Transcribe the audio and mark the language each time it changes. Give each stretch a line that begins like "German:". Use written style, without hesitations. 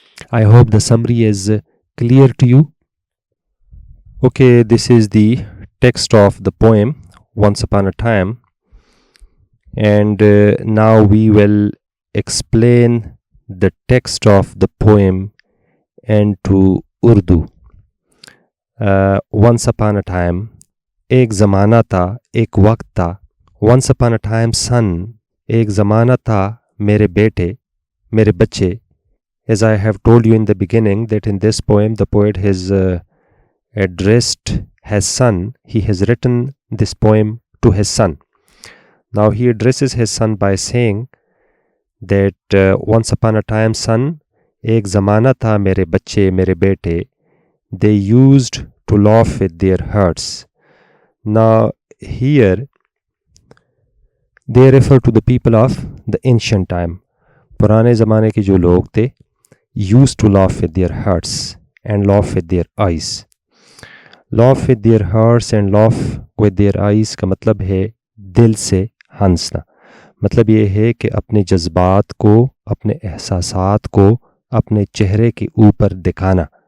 English: I hope the summary is clear to you. Okay, this is the text of the poem Once Upon a Time, and now we will explain the text of the poem into Urdu. Once upon a time,
Urdu: ایک زمانہ تھا ایک وقت تھا.
English: Once upon a time son,
Urdu: ایک زمانہ تھا میرے بیٹے میرے بچے.
English: As I have told you in the beginning that in this poem the poet has addressed his son. He has written this poem to his son. Now he addresses his son by saying that once upon a time son,
Urdu: ایک زمانہ تھا میرے بچے میرے بیٹے.
English: They used to laugh with their hearts. Now here they refer to the people of the ancient time.
Urdu: پرانے زمانے کے جو لوگ تھے
English: used to laugh with their hearts and laugh with their eyes. Laugh with their hearts and laugh with their eyes
Urdu: کا مطلب ہے دل سے ہنسنا. مطلب یہ ہے کہ اپنے جذبات کو، اپنے احساسات کو اپنے چہرے کے اوپر دکھانا.